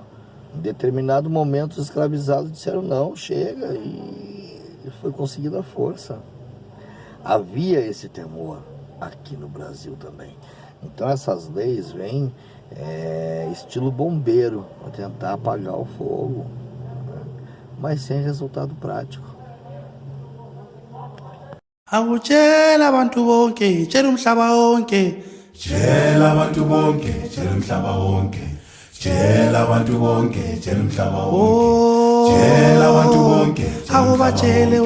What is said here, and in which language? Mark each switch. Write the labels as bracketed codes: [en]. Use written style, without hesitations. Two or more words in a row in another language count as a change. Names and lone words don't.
[pt] Em determinado momento os escravizados disseram não, chega, e foi conseguida a força. Havia esse temor aqui no Brasil também. Então essas leis vêm estilo bombeiro, para tentar apagar o fogo, né? Mas sem resultado prático. [zu] Awutshela abantu bonke tshela umhlaba wonke Tshela abantu bonke, tshela umhlaba wonke. Tshela abantu bonke, tshela umhlaba wonke. Tshela abantu bonke, tshela umhlaba awubatshele